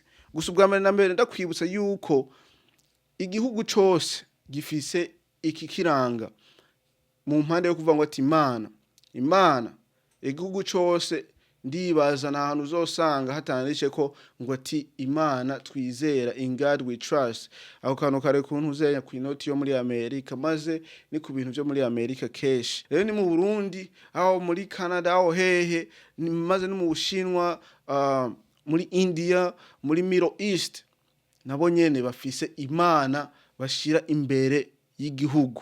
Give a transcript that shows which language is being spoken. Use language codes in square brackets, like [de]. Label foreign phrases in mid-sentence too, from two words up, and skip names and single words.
[rn] Gusa ubwa mbere na mbere ndakwibutsa yuko igihugu cose gifise iki kiranga mu mpande yo kuvuga ngo ati Imana igihugu cose ndibaza nahantu uzosanga hatanditse ko ngo ati Imana twizera, [en] in God we trust. [rn] Aho kantu kare kuntu uzenya ku inoti yo muri Amerika maze ni ku bintu byo muri Amerika keshi. Rero ni mu Burundi aho muri Canada aho hehe ni maze no mu Bushinwa muri India muri Middle East nabo nyene bafise Imana bashira imbere y'igihugu.